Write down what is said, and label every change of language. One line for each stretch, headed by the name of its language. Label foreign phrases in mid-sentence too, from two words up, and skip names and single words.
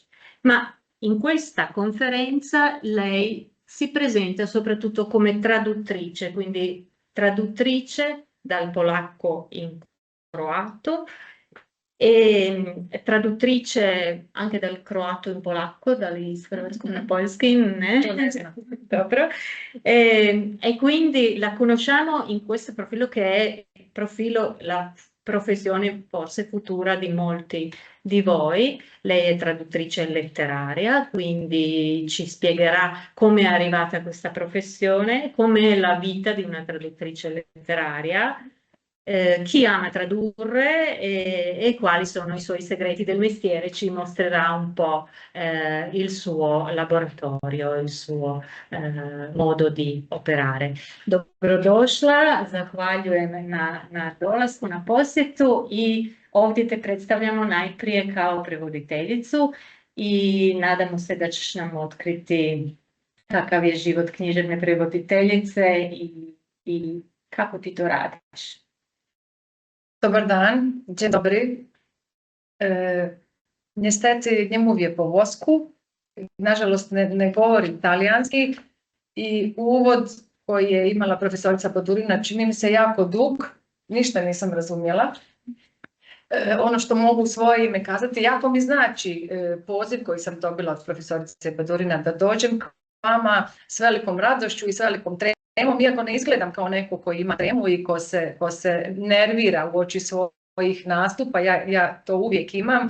Italian: Ma in questa conferenza lei si presenta soprattutto come traduttrice, quindi traduttrice dal polacco in croato e traduttrice anche dal croato in polacco,
Polish: na polski,
Italian: proprio. E quindi la conosciamo in questo profilo che è il profilo, la professione forse futura di molti di voi. Lei è traduttrice letteraria, quindi ci spiegherà come è arrivata a questa professione, come è la vita di una traduttrice letteraria, chi ama tradurre e quali sono i suoi segreti del mestiere. Ci mostrerà un po' il suo laboratorio, il suo modo di operare.
Croatian: Dobrodošla, zahvaljujem na dolasku, na posjetu i ovdje te predstavljamo najprije kao prevoditeljicu i nadamo se da ćeš nam otkriti kakav je život književne prevoditeljice i kako ti to radiš. Dobar dan,
Polish: dzień dobry. Niestety nie mówię po włosku,
Croatian: nažalost ne govorim talijanski, i uvod koji je imala profesorica Badurina čini mi se jako dug, ništa nisam razumjela. Ono što mogu u svoje ime kazati, jako mi znači poziv koji sam dobila od profesorice Badurina da dođem k vama s velikom radošću i s velikom tremom, iako ne izgledam kao neko koji ima tremu i ko se nervira uoči svojih nastupa, ja to uvijek imam.